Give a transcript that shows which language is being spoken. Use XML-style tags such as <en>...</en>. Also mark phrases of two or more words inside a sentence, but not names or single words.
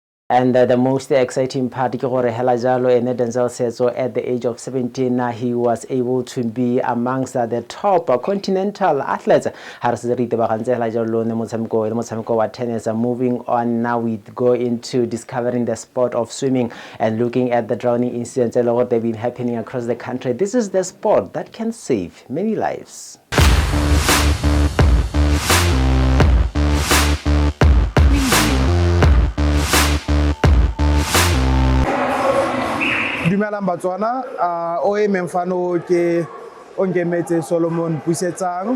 <en>And the most exciting part</en> <tn>ke gore hela jalo ene</tn> <en>Denzel Seetso at the age of 17 he was able to be amongst the top continental athletes.</en> <tn>Ha re se re itebagantse hela jalo ne motshameko wa tennis.</tn> <en>Moving on, now we go into discovering the sport of swimming and looking at the drowning incidents that have been happening across the country. This is the sport that can save many lives.</en> <tn>Dumelang Batswana, o emeng ke Onkemetse Solomon Pusetsang.</tn>